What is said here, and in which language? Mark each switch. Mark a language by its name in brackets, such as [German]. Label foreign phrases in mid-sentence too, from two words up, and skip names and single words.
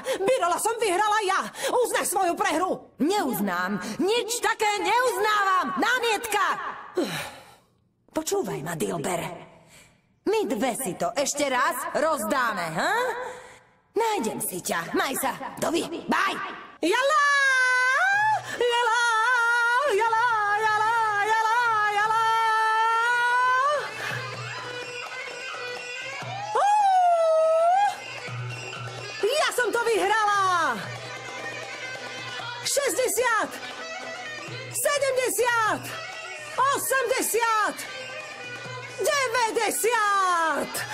[Slovak] Birola som vyhrala ja. Uznaj svoju prehru. Neuznám. Nič také neuznávam. Námietka. Počúvaj ma, Dilber. My dve si to ešte raz rozdáme, ha? Nájdem si ťa. Maj sa. Dovi. Bye. Jala! Jala! Jala! Jala! Jala! Jala! Ja som to vyhrala! 60! 70! 80! 90!